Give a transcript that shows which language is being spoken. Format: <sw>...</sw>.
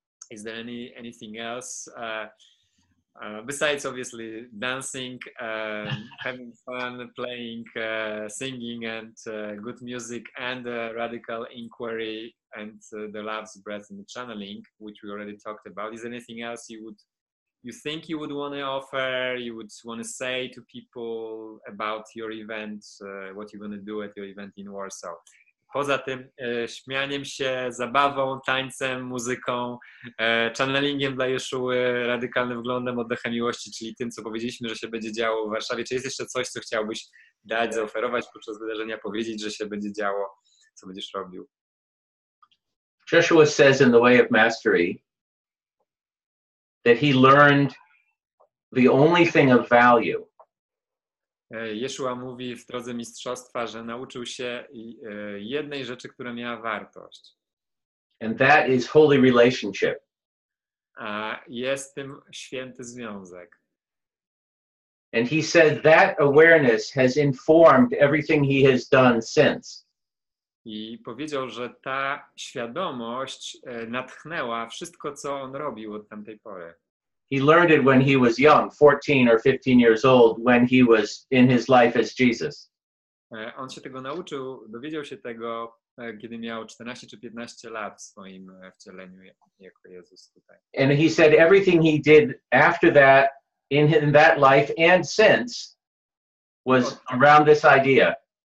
<en>Is there anything else besides obviously dancing, having fun, playing, singing, and good music, and radical inquiry, and the love's breath and the channeling, which we already talked about? Is there anything else you think you would want to offer, you would want to say to people about your event, what you're going to do at your event in Warsaw?</en> <pl>Poza tym śmianiem się, zabawą, tańcem, muzyką, channelingiem dla Jeszuły, radykalnym wglądem, oddechem miłości, czyli tym, co powiedzieliśmy, że się będzie działo w Warszawie. Czy jest jeszcze coś, co chciałbyś dać, zaoferować podczas wydarzenia, powiedzieć, że się będzie działo, co będziesz robił?</pl> <en>Joshua says in The Way of Mastery that he learned the only thing of value.</en> <pl>Jeszua mówi w drodze mistrzostwa, że nauczył się jednej rzeczy, która miała wartość.</pl> <en>And that is holy relationship.</en> <pl>A jest tym święty związek.</pl> <en>And he said that awareness has informed everything he has done since.</en> <pl>I powiedział, że ta świadomość natchnęła wszystko, co on robił od tamtej pory.</pl> <en>He learned it when he was young, 14 or 15 years old, when he was in his life as Jesus.</en> <pl>On się tego nauczył, dowiedział się tego, kiedy miał 14 czy 15 lat w swoim wcieleniu jako Jezus tutaj.</pl> <en>And he said everything he did after that, in that life and since, was around this idea.</en>